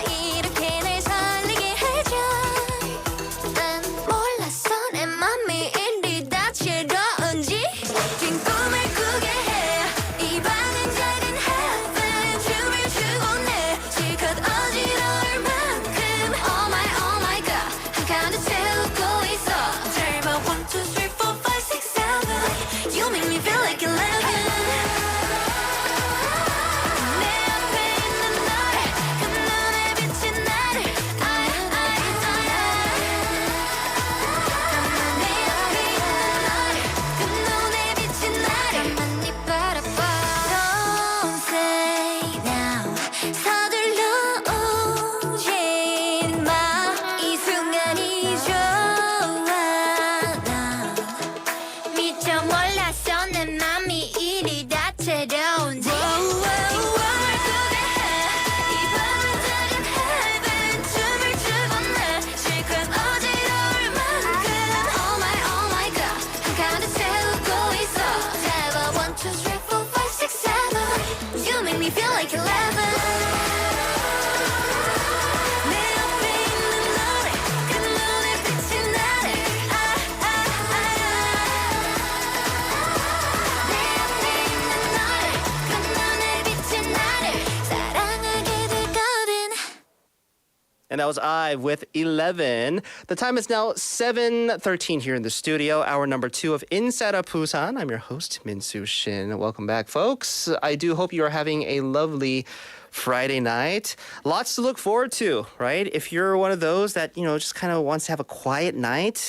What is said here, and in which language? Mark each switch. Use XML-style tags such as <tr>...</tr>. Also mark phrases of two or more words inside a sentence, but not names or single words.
<ko>이렇게 날 설레게 해줘 난 몰랐어 내 맘이 이리 다채로운지 긴 꿈을 꾸게 해 이 방은 작은 heaven 춤을 추고 내 실컷 어지러울 만큼</ko> <en>oh my god</en> <ko>한가운데 채우고 있어</ko> <en>Tell me 1, 2, 3, 4, 5, 6, 7 You make me feel like 11</en> <ko>내 앞에 있는 너를 그 눈에 비친 나를 내 앞에 있는 너를 그 눈에 비친 나를 가만히 바라봐</ko> <en>Don't say now</en> <ko>서둘러 오지 마이 순간이 좋아 나 미처 몰랐어 내 맘이 이리 다채로운지 춤을 추고 내 실컷 어지러울 만큼</ko> <en>oh my god</en> <ko>한가운데 채우고 있어 잡아 1, 2, 3, 4, 5, 6, 7</ko> <en>You make me feel like 11</en> <ko>내 앞에 있는 너를 그 눈에 비친 나를 내 앞에 있는 너를 그 눈에 비친 나를 사랑하게 되거든</ko> <en>And that was IVE with 11. The time is now 7:13 here in the studio. Hour number 2 of Inside of Busan. I'm your host, Min-Soo Shin. Welcome back, folks. I do hope you are having a lovely Friday night. Lots to look forward to, right? If you're one of those that, just kind of wants to have a quiet night.</en>